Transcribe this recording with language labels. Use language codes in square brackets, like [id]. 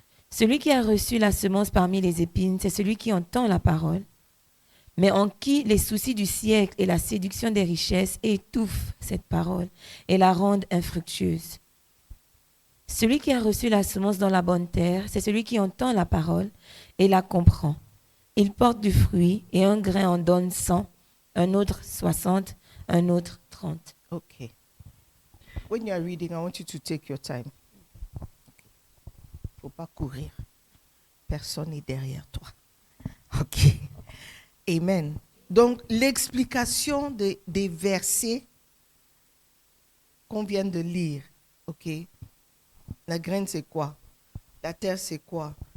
[fr] Celui qui a reçu la semence parmi les épines, c'est celui qui entend la parole, mais en qui les soucis du siècle et la séduction des richesses étouffent cette parole et la rendent infructueuse. Celui qui a reçu la semence dans la bonne terre, c'est celui qui entend la parole et la comprend. Il porte du fruit et un grain en donne 100, un autre 60, un autre 30. OK. [en] When you are reading, I want you to take your time. [fr] Il ne faut pas courir. Personne n'est derrière toi. OK. Amen. Donc, l'explication des versets qu'on vient de lire, ok? La graine, c'est quoi? La terre, c'est quoi?